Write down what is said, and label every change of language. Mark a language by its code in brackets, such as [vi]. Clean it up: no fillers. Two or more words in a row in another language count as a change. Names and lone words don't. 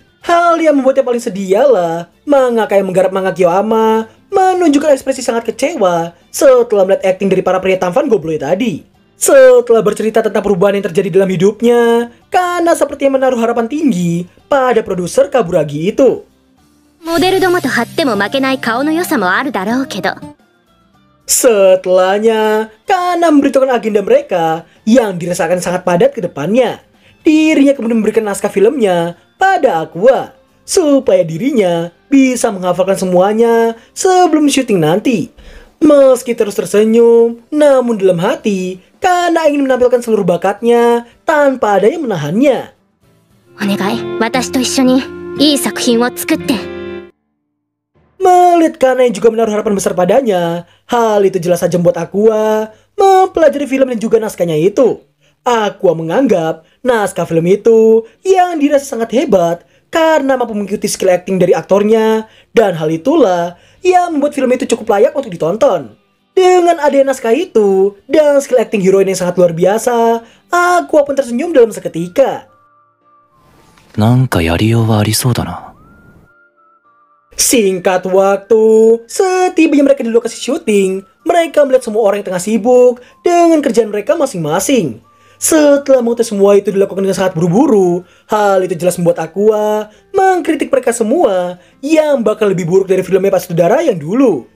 [id] Hal yang membuatnya paling sedih ialah mangaka yang menggarap manga Kyoama menunjukkan ekspresi sangat kecewa setelah melihat acting dari para pria tampan goblok tadi. Setelah bercerita tentang perubahan yang terjadi dalam hidupnya, Kana sepertinya menaruh harapan tinggi pada produser Kaburagi itu. [ja] モデルどもと張っても負けない顔の良さもあるだろうけど [id] Setelahnya, Kana memberitahukan agenda mereka yang dirasakan sangat padat ke depannya. Dirinya kemudian memberikan naskah filmnya pada Aqua supaya dirinya bisa menghafalkan semuanya sebelum syuting nanti. Meski terus tersenyum, namun dalam hati, Kana ingin menampilkan seluruh bakatnya tanpa ada yang menahannya. [ja] お願い私と一緒にいい作品を作って [id] Melihat Kana yang juga menaruh harapan besar padanya, hal itu jelas saja membuat Aqua mempelajari film dan juga naskahnya itu. Aqua menganggap naskah film itu yang dirasa sangat hebat karena mampu mengikuti [en] skill acting [id] dari aktornya, dan hal itulah yang membuat film itu cukup layak untuk ditonton. Dengan adanya naskah itu dan [en] skill acting [id] heroin yang sangat luar biasa, Aqua pun tersenyum dalam seketika. [ja] なんかやりようはありそうだな。 [id] Singkat waktu, setibanya mereka di lokasi syuting, mereka melihat semua orang yang tengah sibuk dengan kerjaan mereka masing-masing. Setelah mengetahui semua itu dilakukan dengan sangat buru-buru, hal itu jelas membuat Aqua mengkritik mereka semua yang bakal lebih buruk dari filmnya Pak Sutradara yang dulu.